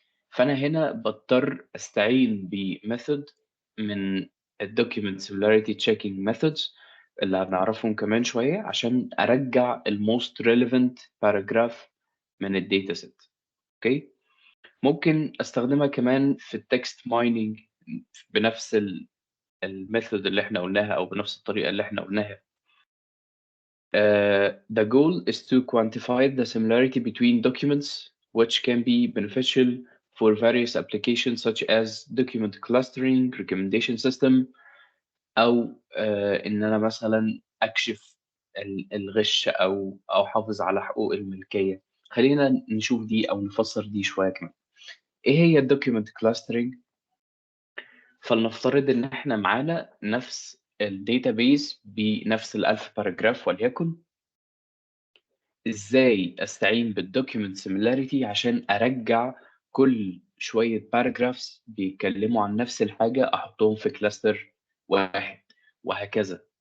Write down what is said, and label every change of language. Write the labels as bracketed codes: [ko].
[ar] فأنا هنا باضطر أستعين بmethod من الdocument similarity checking methods اللي هنعرفهم كمان شوية، عشان أرجّع الmost relevant paragraph من الdataset. أوكي؟ ممكن أستخدمها كمان في الtext mining بنفس الmethod اللي إحنا قُلناها، أو بنفس الطريقة اللي إحنا قُلناها. [en] The goal is to quantify the similarity between documents, which can be beneficial for various applications such as document clustering, recommendation system، [ar] أو إن أنا مثلًا أكشف الغش أو أحافظ على حقوق الملكية. خلّينا نشوف دي أو نفسّر دي شوية كمان. إيه هي الdocument clustering؟ فلنفترض إن إحنا معانا نفس الdatabase بنفس ال1000 paragraph وليكن. إزاي أستعين بالdocument similarity عشان أرجّع كل شوية paragraphs بيتكلموا عن نفس الحاجة أحطهم في cluster واحد، وهكذا.